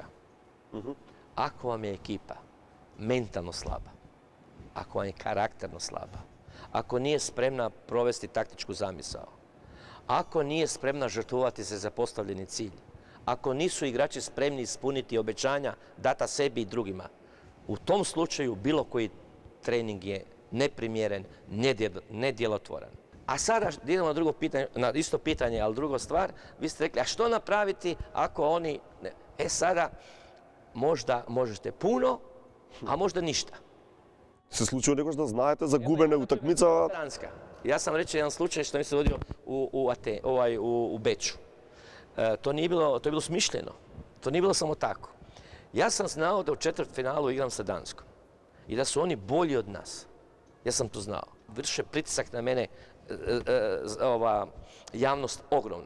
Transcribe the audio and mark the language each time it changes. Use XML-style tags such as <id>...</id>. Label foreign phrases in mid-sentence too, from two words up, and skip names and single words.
<hr>Ako vam je ekipa mentalno slaba, ako vam je karakterno slaba, ako nije spremna provesti taktičku zamisao, ako nije spremna žrtvovati se za postavljeni cilj, ako nisu igrači spremni ispuniti obećanja data sebi i drugima, u tom slučaju bilo koji trening je neprimjeren, nedjelotvoran. A sada idemo na drugo pitanje, na isto pitanje, ali druga stvar, vi ste rekli, a što napraviti ako oni... sada možda možete puno, a možda ništa.</hr> <mk>Се случува некош да знаете за губене утакмица?</mk> <hr>Ja sam reći jedan slučaj što mi se dogodio u Beču. To je bilo smišljeno. To nije bilo samo tako. Ja sam znao da u četvrtfinalu igram sa Danskom i da su oni bolji od nas. Ja sam to znao. Vrše pritisak na mene, javnost ogromna.</hr>